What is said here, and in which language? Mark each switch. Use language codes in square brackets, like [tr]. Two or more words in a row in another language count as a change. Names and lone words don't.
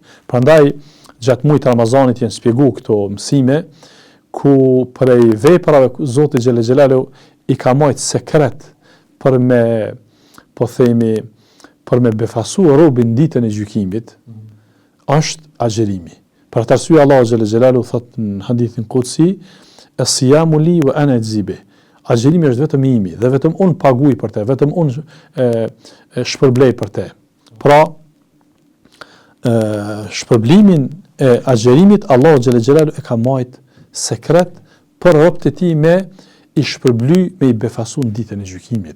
[sq] Prandaj gjatë muajit Ramazanit janë shpjeguar këto mësime ku prej veprave Zoti [ar] جل جلاله [sq] i ka marrë sekret për me, po themi, për me befasu robin ditën e gjykimit, është agjerimi. Për atë arsye Allahu [ar] جل جلاله [sq] thot në hadithin qudsi, [ar] "الصيام لي وأنا أجزي به." [sq] Agjerimi është vetëm imi dhe vetëm unë paguaj për te, vetëm unë shpërblej për te. Pra, shpërblimin e agjerimit Allahu [ar] جل جلاله [sq] e ka marrë sekret për robët e tij me i shpërbly me i befasu në ditën e gjykimit.